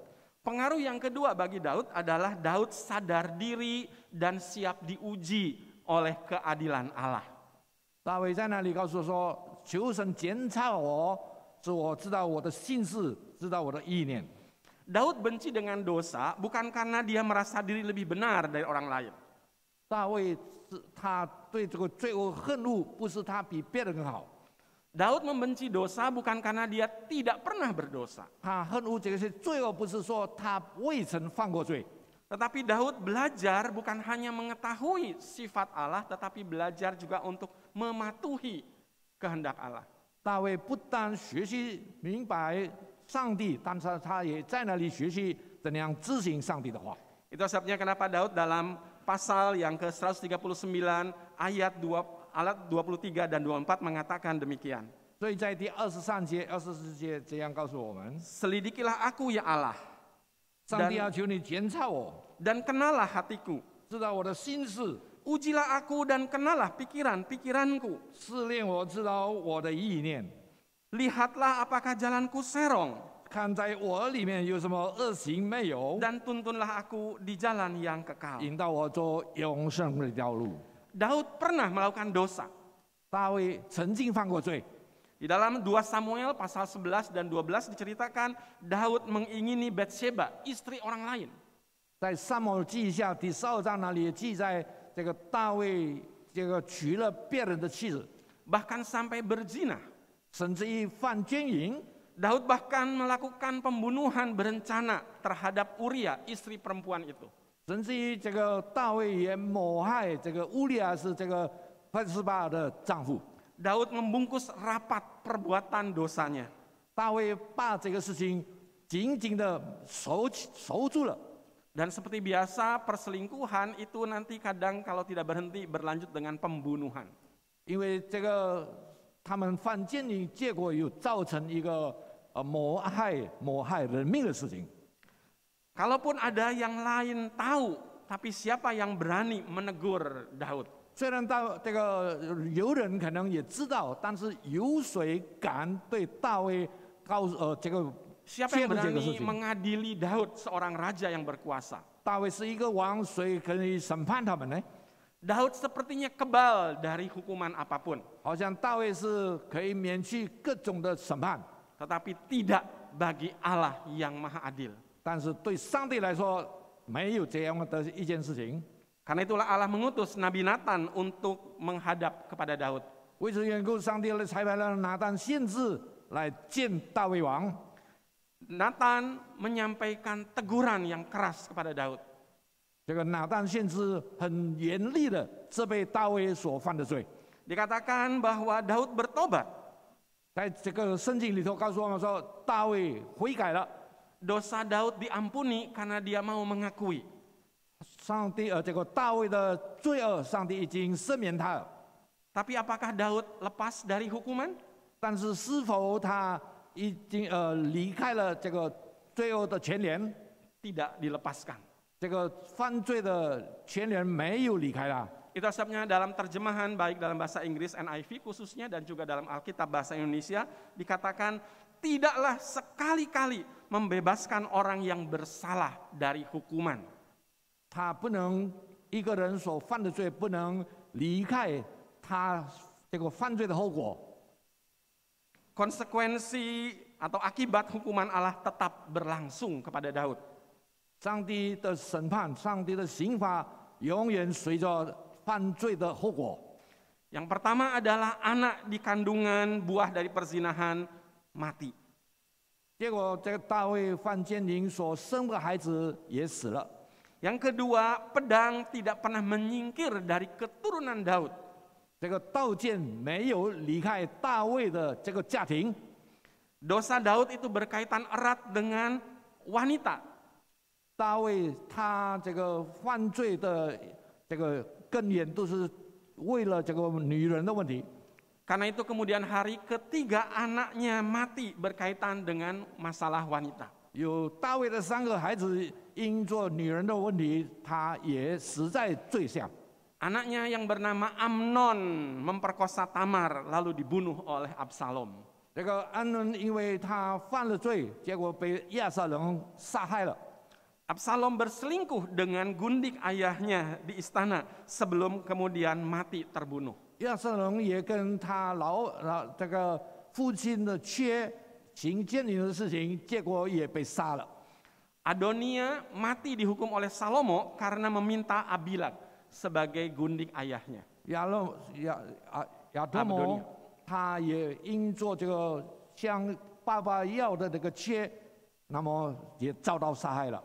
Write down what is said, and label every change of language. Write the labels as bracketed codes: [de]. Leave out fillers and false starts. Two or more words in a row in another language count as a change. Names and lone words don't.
[id] Pengaruh yang kedua bagi Daud adalah Daud sadar diri dan siap diuji oleh keadilan Allah. [zh] 大卫在那里告诉说：“求神检查我，使我知道我的心事，知道我的意念。” [id] Daud benci dengan dosa bukan karena dia merasa diri lebih benar dari orang lain. [zh] 大卫他对这个罪恶恨恶，不是他比别人更好。 [id] Daud membenci dosa bukan karena dia tidak pernah berdosa. [zh] 他恨恶这些罪恶，不是说他未曾犯过罪， [id] Tetapi Daud belajar bukan hanya mengetahui sifat Allah, tetapi belajar juga untuk mematuhi kehendak Allah. [zh] 大卫不但学习明白上帝，但是他也在那里学习怎样执行上帝的话。 [id] Itu sebabnya kenapa Daud dalam pasal yang ke-139 ayat 23 dan 24 mengatakan demikian. [zh] 所以在第23节、24节这样告诉我们： [id] Selidikilah aku ya Allah, [zh] 上帝要求你检查我， [id] dan kenalah hatiku. [zh] 知道我的心事， [id] Ujilah aku dan kenalah pikiran-pikiranku. [zh] 试炼我，知道我的意念， [id] Lihatlah apakah jalanku serong, [zh] 看在我里面有什么恶行没有， [id] dan tuntunlah aku di jalan yang kekal. [zh] 引导我走永生的道路。 [id] Daud pernah melakukan dosa. [zh] 大卫曾经犯过罪， [id] Di dalam 2 Samuel pasal 11 dan 12 diceritakan Daud mengingini Batsheba, istri orang lain. [zh] 在撒母耳记下第12章那里也记载，这个大卫这个娶了别人的妻子， [id] Bahkan sampai berzina. [zh] 甚至于犯奸淫。 [id] Daud bahkan melakukan pembunuhan berencana terhadap Uria, istri perempuan itu. [zh] 甚至于这个大卫也谋害这个乌利亚是这个拔示巴的丈夫。 [id] Daud membungkus rapat perbuatan dosanya. [zh] 大卫把这个事情紧紧的守住了。 [id] Dan seperti biasa perselingkuhan itu nanti kadang kalau tidak berhenti berlanjut dengan pembunuhan. [zh] 因为这个他们犯奸淫，结果又造成一个谋害人命的事情。 [id] Kalaupun ada yang lain tahu, tapi siapa yang berani menegur Daud? [zh] 虽然这个有人可能也知道，但是有谁敢对大卫这个 [id] Siapa yang berani mengadili Daud, seorang raja yang berkuasa? [zh] 大卫是一个王，谁可以审判他们呢？ [id] Daud sepertinya kebal dari hukuman apapun. [zh] 好像大卫是可以免去各种的审判， [id] Tetapi tidak bagi Allah yang maha adil. [zh] 但是对上帝来说，没有这样的一件事情。 [id] Karena itulah Allah mengutus Nabi Nathan untuk menghadap kepada Daud. [zh] 为此缘故，上帝才派了拿单先知来见大卫王。 [id] Nathan menyampaikan teguran yang keras kepada Daud. [zh] 这个拿单先知很严厉的责备大卫所犯的罪。 [id] Dikatakan bahwa Daud bertobat. [zh] 在这个圣经里头告诉我们说，大卫悔改了， [id] Dosa Daud diampuni karena dia mau mengakui. [zh] 上帝这个大卫的罪恶，上帝已经赦免他了。 [id] Tapi apakah Daud lepas dari hukuman? [zh] 但是是否他已经离开了这个罪恶的牵连？ [id] Tidak dilepaskan. [zh] 这个犯罪的牵连没有离开他。 [id] Itu sebabnya dalam terjemahan baik dalam bahasa Inggris NIV khususnya dan juga dalam Alkitab bahasa Indonesia dikatakan tidaklah sekali-kali membebaskan orang yang bersalah dari hukuman. [zh] 他不能一个人所犯的罪不能离开他这个犯罪的后果。 [id] Konsekuensi atau akibat hukuman Allah tetap berlangsung kepada Daud. [zh] 上帝的审判，上帝的刑罚永远随着犯罪的后果。 [id] Yang pertama adalah anak di kandungan buah dari perzinahan mati. [zh] 结果这个大卫犯奸淫所生的孩子也死了。 [id] Yang kedua, pedang tidak pernah menyingkir dari keturunan Daud. [zh] 这个刀剑没有离开大卫的这个家庭。 [id] Dosa Daud itu berkaitan erat dengan wanita. [zh] 大卫他这个犯罪的这个根源都是为了这个女人的问题。 [id] Karena itu kemudian hari ketiga anaknya mati berkaitan dengan masalah wanita. [zh] 有大卫的3个孩子因做女人的问题，他也死在罪下。 [id] Anaknya yang bernama Amnon memperkosa Tamar lalu dibunuh oleh Absalom. [zh] 这个安伦因为他犯了罪，结果被亚撒人杀害了。 [id] Absalom berselingkuh dengan gundik ayahnya di istana sebelum kemudian mati terbunuh. [zh] 亚撒人也跟他这个父亲的妾行奸淫的事情，结果也被杀了。 [id] Adonia mati dihukum oleh Salomo karena meminta Abilat sebagai gundik ayahnya. [zh] 亚多摩他也因做这个向爸爸要的这个妾，那么也遭到杀害了。